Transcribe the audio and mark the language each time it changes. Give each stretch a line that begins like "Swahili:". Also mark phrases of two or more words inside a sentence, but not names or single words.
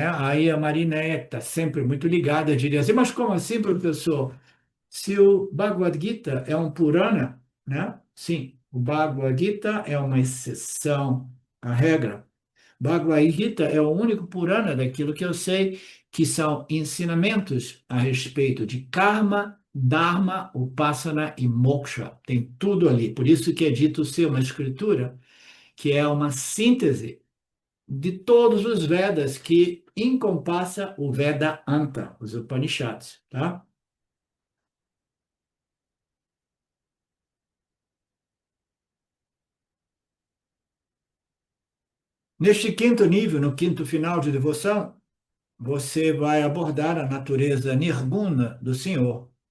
Portuguese: Aí a Marineia, que está sempre muito ligada, diria assim, mas como assim, professor? Se o Bhagavad Gita é um Purana, né? Sim, o Bhagavad Gita é uma exceção à regra. Bhagavad Gita é o único Purana daquilo que eu sei que são ensinamentos a respeito de karma, dharma, upasana e moksha. Tem tudo ali. Por isso que é dito ser uma escritura que é uma síntese de todos os Vedas que encompassa o Vedanta, os Upanishads, tá? Neste quinto nível, no quinto final de devoção, você vai abordar a natureza nirguna do Senhor.